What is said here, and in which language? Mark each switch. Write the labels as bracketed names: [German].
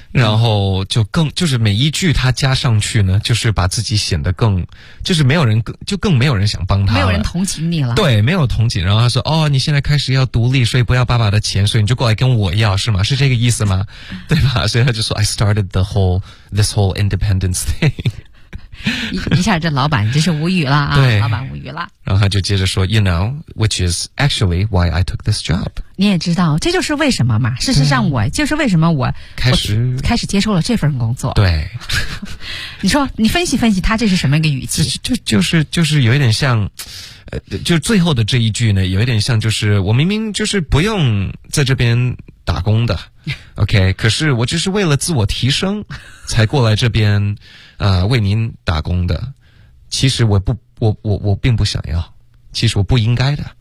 [Chinese] 然后就更就是每一句他加上去呢，就是把自己显得更就是没有人就更没有人想帮他了，没有人同情你了，对，没有同情，然后他说哦，你现在开始要独立，所以不要爸爸的钱，所以你就过来跟我要，是吗？是这个意思吗？对吧？所以他就说 [English] I started the whole this whole independence thing [Chinese] 一下这老板真是无语了啊，对，老板无语了，然后他就接着说 [English] You know, which is actually why I took this job. [Chinese] 你也知道这就是为什么嘛，事实上我就是为什么我开始接受了这份工作，对你说你分析分析他这是什么一个语气，就是有一点像就最后的这一句呢，有一点像就是我明明就是不用在这边打工的OK, 可是我就是为了自我提升才过来这边为您打工的，其实我并不想要，其实我不应该的、